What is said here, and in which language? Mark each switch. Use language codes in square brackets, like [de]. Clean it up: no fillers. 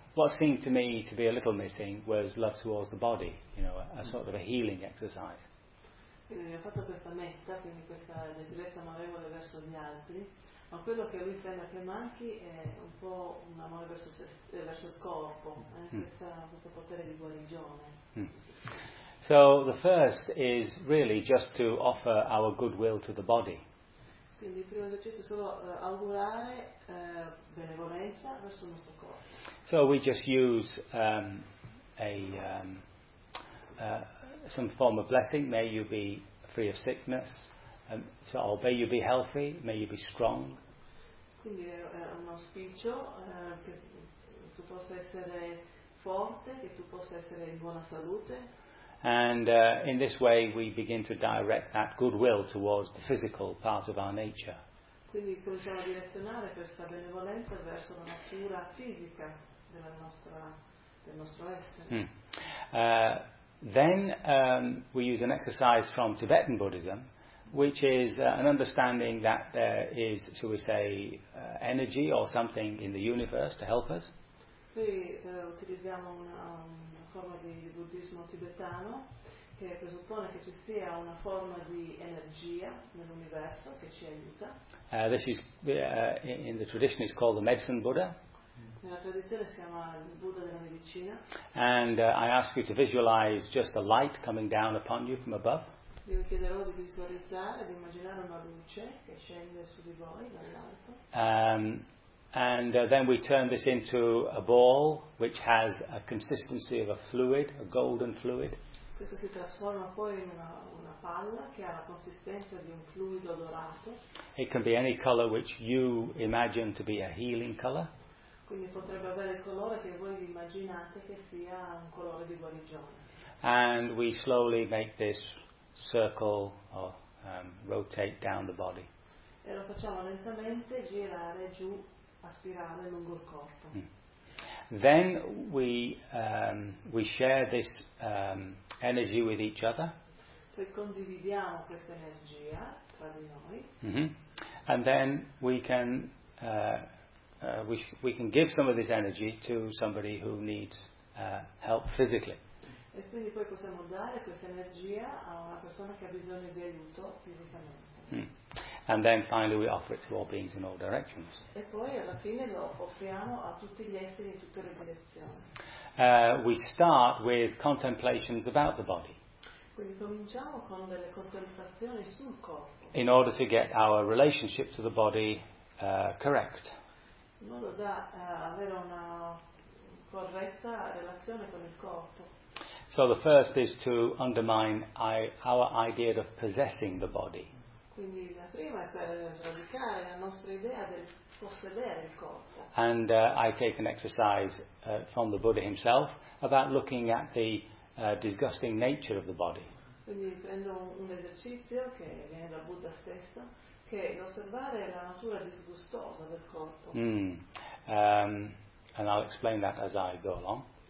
[en] what seemed to me to be a little missing was love towards the body, you know, a sort of a healing exercise. [it] Quindi mi ha fatto questa metta, quindi questa gentilezza amorevole verso gli altri, ma quello che lui pensa che manchi è un po' un amore verso, verso il corpo, questo potere di guarigione. [en] So the first is really just to offer our goodwill to the body. [it] Quindi il primo esercizio è solo augurare benevolenza verso il nostro corpo. [en] So we just use some form of blessing. May you be free of sickness. Or may you be healthy. May you be strong. [it] Quindi è un auspicio che tu possa essere forte, che tu possa essere in buona salute. [en] And in this way we begin to direct that goodwill towards the physical part of our nature. [it] Quindi cominciamo a direzionare questa benevolenza verso la natura fisica della nostra, del nostro essere. [en] Then we use an exercise from Tibetan Buddhism, which is an understanding that there is, shall we say, energy or something in the universe to help us. [it] Utilizziamo una forma di buddismo tibetano che presuppone che ci sia una forma di energia nell'universo che ci aiuta. [en] This is in the tradition is called the Medicine Buddha. [it] Nella tradizione si chiama il Buddha della medicina. [en] And I ask you to visualize just a light coming down upon you from above. [it] Io chiederò di visualizzare, di immaginare una luce che scende su di voi dall'alto. [en] Then we turn this into a ball which has a consistency of a fluid, a golden fluid. [it] Questo si trasforma poi in una palla che ha la consistenza di un fluido dorato. [en] It can be any color which you imagine to be a healing color. [it] Quindi potrebbe avere il colore che voi immaginate che sia un colore di guarigione. [en] And we slowly make this circle or rotate down the body. [it] E lo facciamo lentamente girare giù a spirale lungo il corpo. [en] Then we share this energy with each other. [it] Poi condividiamo questa energia tra di noi. [en] And then we can give some of this energy to somebody who needs help physically. [it] E quindi poi possiamo dare questa energia a una persona che ha bisogno di aiuto fisicamente. [en] And then finally we offer it to all beings in all directions. [it] E poi alla fine lo offriamo a tutti gli esseri in tutte le direzioni. [en] We start with contemplations about the body. [it] Quindi cominciamo con delle contemplazioni sul corpo. [en] In order to get our relationship to the body correct. [it] In modo da avere una corretta relazione con il corpo. [en] So the first is to undermine our idea of possessing the body. [it] Quindi la prima è per sradicare la nostra idea del possedere il corpo. [en] And I take an exercise from the Buddha himself about looking at the disgusting nature of the body. [it] Quindi prendo un esercizio che viene dal Buddha stesso, che è osservare la natura disgustosa del corpo. [en] And I'll explain that as I go along.